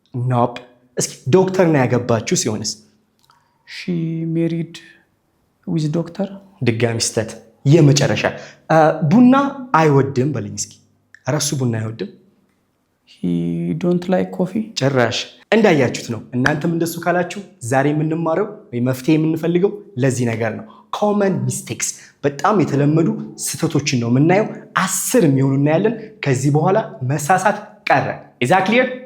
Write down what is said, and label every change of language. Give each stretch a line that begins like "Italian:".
Amharic: ኖፕ። እስኪ ዶክተር ነው ያገባችሁ ሲሆንስ?
English: She married with doctor.
Amharic: ድጋሚ ስተት። የመጨረሻ ቡና አይወድም በለኝ እስኪ። እረሱ ቡና አይወድም።
English: He don't like coffee.
Amharic: ጭራሽ። እንዳያችሁት ነው። እናንተም እንደሱ ካላችሁ ዛሬ የምንማረው ወይ መፍትሄ የምንፈልገው ለዚህ ነገር ነው። ኮመን ሚስቴክስ በጣም የተለመዱ ስህተቶችን ነው የምናየው። 10 የሚሆኑ እናያለን። ከዚህ በኋላ መሳሳት ቀረ።
English: Is that clear?